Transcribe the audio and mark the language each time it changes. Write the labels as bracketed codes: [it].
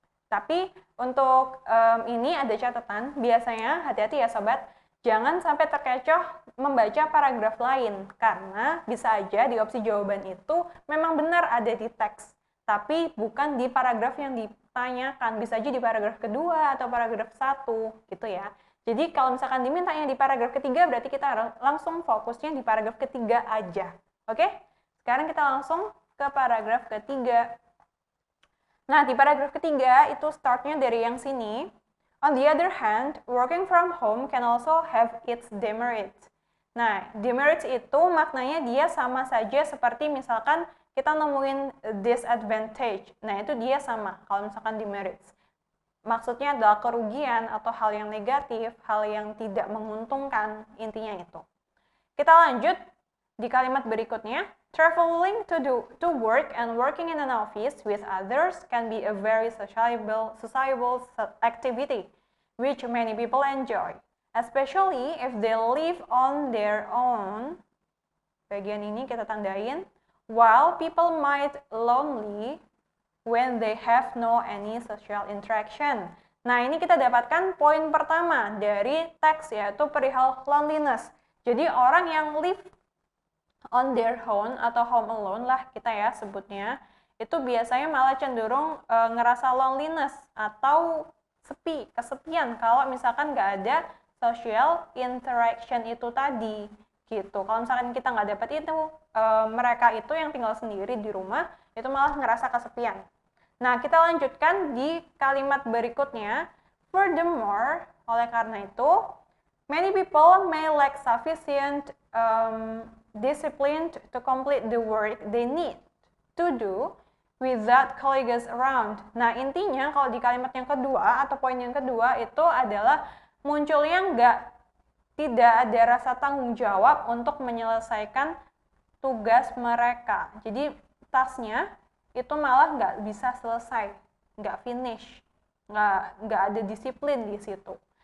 [id] Tapi untuk ini ada catatan, biasanya hati-hati ya sobat, jangan sampai terkecoh membaca paragraf lain, karena bisa aja di opsi jawaban itu memang benar ada di teks, tapi bukan di paragraf yang ditanyakan, bisa aja di paragraf kedua atau paragraf 1 gitu ya. Jadi kalau misalkan dimintanya di paragraf ketiga, berarti kita langsung fokusnya di paragraf ketiga aja. Oke? Sekarang kita langsung ke paragraf ketiga. Nah, di paragraf ketiga itu startnya dari yang sini. [en] On the other hand, working from home can also have its demerits. [id] Nah, demerits itu maknanya dia sama saja seperti misalkan kita nemuin disadvantage. Nah, itu dia sama kalau misalkan demerits. Maksudnya adalah kerugian atau hal yang negatif, hal yang tidak menguntungkan, intinya itu. Kita lanjut di kalimat berikutnya. [en] Traveling to work and working in an office with others can be a very sociable activity, which many people enjoy, especially if they live on their own. [id] Bagian ini kita tandain. [en] While people might lonely when they have no any social interaction. [id] Nah, ini kita dapatkan poin pertama dari teks, yaitu perihal loneliness. Jadi orang yang [en] live on their own [id] atau [en] home alone [id] lah kita ya sebutnya, itu biasanya malah cenderung ngerasa loneliness atau sepi, kesepian kalau misalkan nggak ada [en] social interaction [id] itu tadi gitu. Kalau misalkan kita nggak dapat itu, mereka itu yang tinggal sendiri di rumah itu malah ngerasa kesepian. Nah, kita lanjutkan di kalimat berikutnya. [en] Furthermore, [id] oleh karena itu, [en] many people may lack sufficient discipline to complete the work they need to do without colleagues around. [id] Nah, intinya kalau di kalimat yang kedua atau poin yang kedua itu adalah munculnya tidak ada rasa tanggung jawab untuk menyelesaikan tugas mereka. Jadi tasnya itu malah nggak bisa selesai, nggak finish, nggak ada disiplin di situ.